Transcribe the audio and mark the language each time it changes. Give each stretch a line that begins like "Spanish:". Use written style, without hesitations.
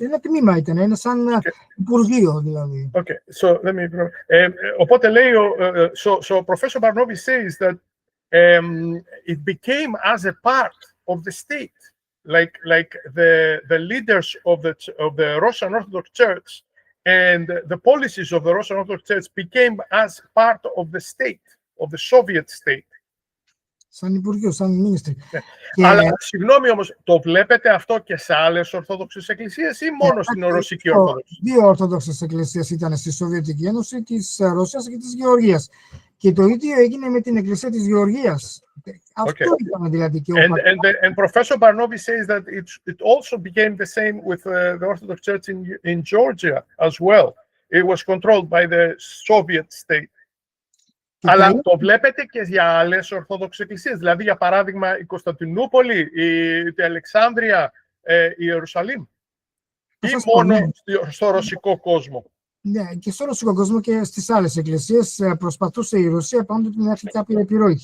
Greek: Ένα τμήμα ήταν, ένα σαν υπουργείο δηλαδή.
English: Okay, so let me...
Greek: οπότε λέει,
English: so Professor Barnovi says that it became as a part of the state, like the leaders of the Russian Orthodox Church and the policies of the Russian Orthodox Church became as part of the state, of the Soviet state.
Greek: Σαν υπουργείο, σαν ministry. Αλλά συγγνώμη όμως, το βλέπετε αυτό και σε άλλες Ορθόδοξες εκκλησίες ή μόνο στην Ρωσική Ορθόδοξη? Δύο Ορθόδοξες εκκλησίες ήταν στη Σοβιετική Ένωση, της Ρωσίας και της Γεωργίας. Και το ίδιο έγινε με την Εκκλησία της Γεωργίας. Αυτό ήταν δηλαδή και
English: and Professor Barnovi says that it also became the same with the Orthodox Church in Georgia as well. It was controlled by the Soviet state.
Greek: Αλλά το βλέπετε και για άλλες Ορθόδοξες εκκλησίες. Δηλαδή, για παράδειγμα, η Κωνσταντινούπολη, η Αλεξάνδρεια, Ιερουσαλήμ ή σας μόνο πω, στο ρωσικό κόσμο? Ναι, και στο ρωσικό κόσμο και στις άλλες εκκλησίες προσπαθούσε η Ρωσία πάντοτε να έχει κάποια επιρροή.